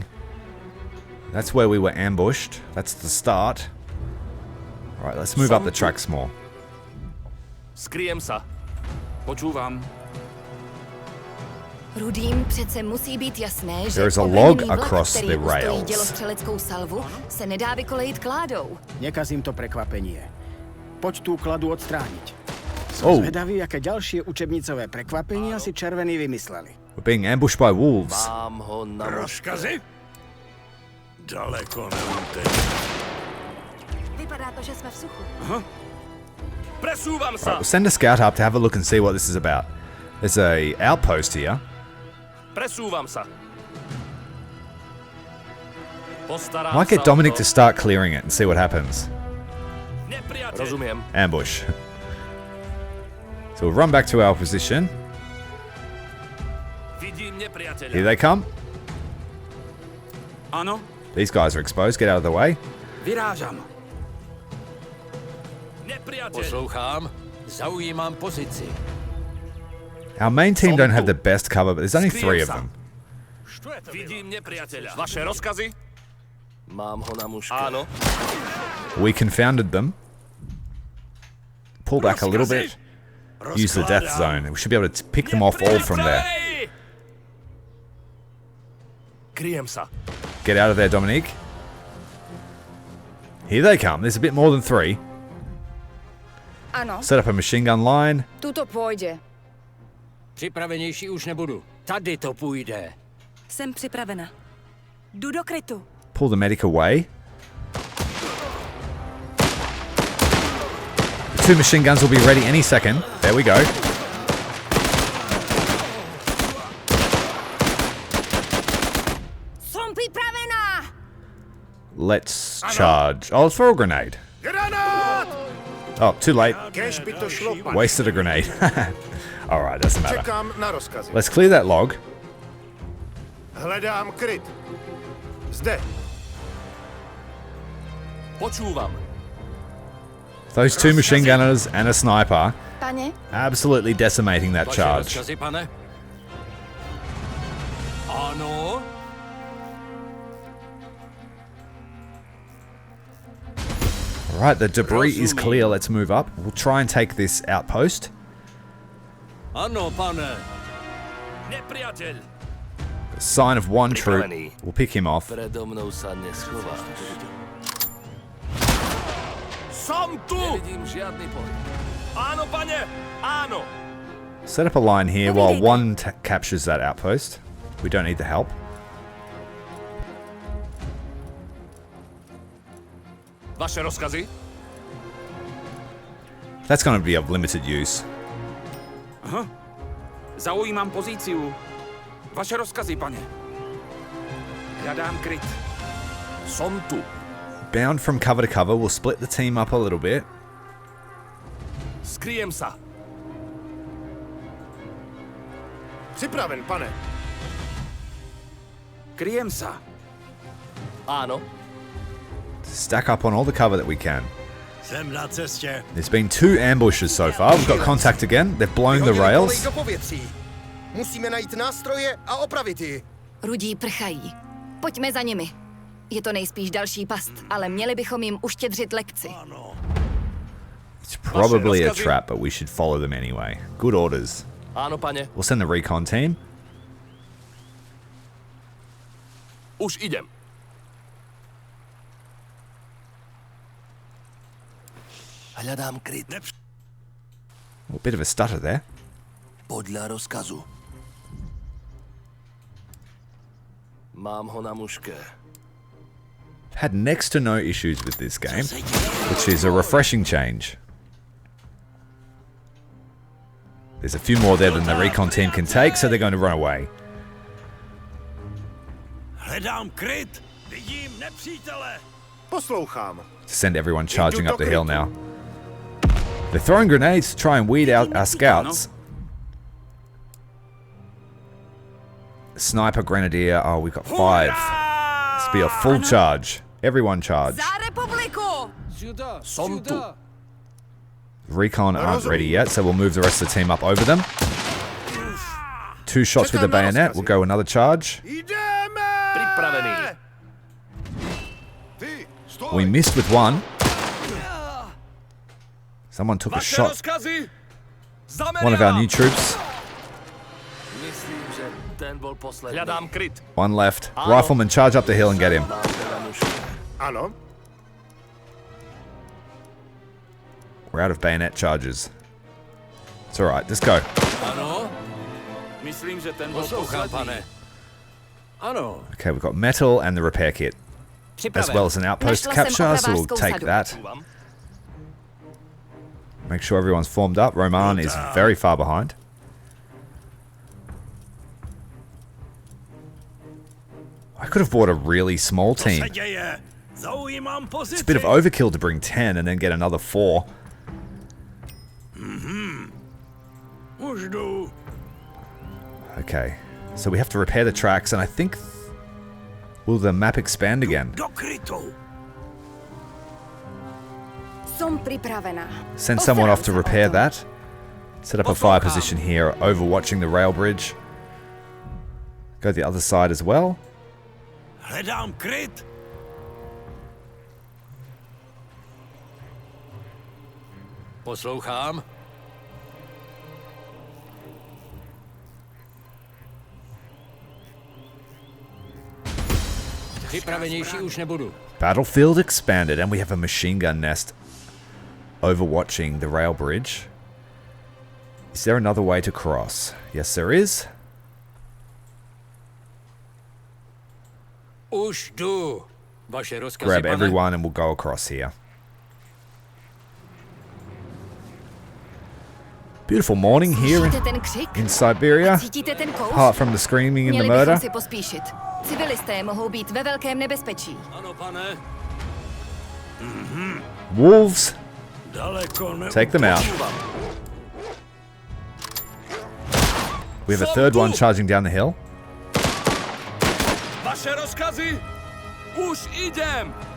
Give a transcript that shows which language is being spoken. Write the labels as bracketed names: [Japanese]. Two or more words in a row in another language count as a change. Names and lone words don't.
[English] That's where we were ambushed. That's the start. Alright, let's move up the tracks more. [Slovak] Skryjem sa. Počúvam. [Czech] Rudým přece musí být jasné, že [English] There is a [Czech] obrněný [English] log [Czech] vlak, [English] across [Czech] který [English] the [Czech] ustojí [English] rails. [Czech] dělostřeleckou salvu, se nedá vykolejit kládou. [Slovak] Nekazím to prekvapenie. Poď tú kladu odstrániť. [English] Oh, [Slovak] Zvedavý, aké ďalšie učebnicové prekvapenia si červení vymysleli. [English] we're being ambushed by wolves. [Slovak] Mám ho na [Czech] Rozkazy? Daleko neuteče. Vypadá to, že jsme v suchu. [Slovak] Presúvam [English] Alright, [Slovak] sa. [English] we'll send a scout up to have a look and see what this is about. There's a outpost here. [Slovak] Presúvam sa. Postarám [English] Might [Slovak] sa [English] get [Slovak] o [English] Dominic [Slovak] to. [English] to start clearing it and see what happens. [Slovak] Nepriateľ. Rozumiem. [English] Ambush. So we'll run back to our position. [Slovak] Vidím nepriateľa. [English] Here they come. [Czech] Ano. [English] These guys are exposed. Get out of the way. [Slovak] Vyrážam. [Czech] Nepriateľ. Poslouchám. Zaujímam pozici. [English] Our main team don't have the best cover, but there's only 3 of them. [Slovak] Vidím nepriateľa. Vaše rozkazy. Mám ho na muške. Áno. [English] We confounded them. Pull back a little bit. Use the death zone. We should be able to pick them off all from there. [Slovak] Kryjem sa. [English] Get out of there, Dominique. Here they come. There's a bit more than 3. [Czech] Ano, [English] Set up a machine gun line. [Czech] tuto půjde. Připravenější už nebudu. Tady to půjde. Jsem připravena. Jdu do krytu. [English] Pull the medic away. The 2 machine guns will be ready any second. There we go. [Slovak] Som připravená! [English] Let's charge. Oh, let's throw a grenade. [Czech] Granát! [English] Oh, too late. [Czech] Kéž by to šlo, pane. [English] Wasted a grenade. Alright, doesn't matter. [Czech] Čekám na rozkazy. [English] Let's clear that log. [Czech] Hledám kryt. Zde. [Slovak] Počúvam. [English] Those 2 machine gunners and a sniper [Slovak] Pane, [English] absolutely decimating that [Slovak] Vaše [English] charge. [Slovak] rozkazy, pane? Áno. [English] Right, the debris is clear. Let's move up. We'll try and take this outpost. [Slovak] Ano, pane. Nepriateľ. [English] Sign of one troop. We'll pick him off. [Slovak] Predo mnou sa neschováš. Som tu! Nevidím žiadny pohyb. Áno, pane! Áno! [English] Set up a line here while one captures that outpost. We don't need the help. [Slovak] Vaše rozkazy? [English] That's going to be of limited use. [Slovak] Aha. Zaujímam pozíciu. Vaše rozkazy, pane. Hľadám kryt. Som tu. [English] Bound from cover to cover. We'll split the team up a little bit. [Slovak] Skryjem sa. [Czech] Připraven, pane. [Slovak] Kryjem sa. Áno. [English] Stack up on all the cover that we can. [Czech] Jsem na cestě. [English] There's been 2 ambushes so far. We've got contact again. They've blown the rails. [Czech] Do povětří. Musíme najít nástroje a opravit ji. Rudí prchají. Pojďme za nimi. Je to nejspíš další past, ale měli bychom jim uštědřit lekci. [English] It's probably a trap, but we should follow them anyway. Good orders. [Slovak] Áno, pane. [English] We'll send the recon team. [Slovak] Už idem. Hľadám kryt. [English] A bit of a stutter there. [Slovak] Podľa rozkazu. Mám ho na muške. [English] Had next to no issues with this game, which is a refreshing change. There's a few more there than the recon team can take, so they're going to run away. [Czech] Hledám kryt. Vidím nepřítele. Poslouchám. [English] Send everyone charging up the hill now. They're throwing grenades to try and weed out our scouts. Sniper, grenadier. Oh, we've got 5. This be a full charge. Everyone charge. [Czech] Za republiku! [Slovak] Som tu. [English] Recon aren't ready yet, so we'll move the rest of the team up over them. 2 shots with the bayonet. We'll go another charge. [Slovak] Pripravený. [English] We missed with 1. Someone took a [Slovak] Vaše [English] shot. [Slovak] rozkazy? [English] One of our new troops. [Slovak] Myslím, že ten bol posledný. Hľadám kryt. [English] 1 left. Rifleman, charge up the hill and get him. [Czech] Ano. [English] We're out of bayonet charges. It's alright, just go. [Slovak] Áno. Myslím, že ten bol posledný. [Czech] Ano. [English] Okay, we've got metal and the repair kit, as well as an outpost to capture, so we'll take that. Make sure everyone's formed up. Roman is very far behind. I could have bought a really small team. It's a bit of overkill to bring 10 and then get another 4. Okay, so we have to repair the tracks, and I think... Will the map expand again? [Slovak] Som pripravená. [English] Send someone off to repair that. Set up a fire position here, overwatching the rail bridge. Go the other side as well. [Czech] Hledám kryt. Poslouchám. Připravenější už nebudu. [English] Battlefield expanded, and we have a machine gun nest overwatching the rail bridge. Is there another way to cross? Yes, there is. [Czech] Už jdu. Vaše rozkazy, [English] Grab [Czech] pane? [English] everyone and we'll go across here. Beautiful morning here [Czech] Slyšíte ten křik? [English] in Siberia. [Czech] Cítíte ten kouř? [English] Apart from the screaming and the [Czech] Měli [English] murder. [Czech] bychom si pospíšit. Civilisté mohou být ve velkém nebezpečí. Ano, pane. [English] Wolves, [Czech] Daleko ne... [English] take them out. We have a third one charging down the hill. [Slovak] Vaše rozkazy? Už idem!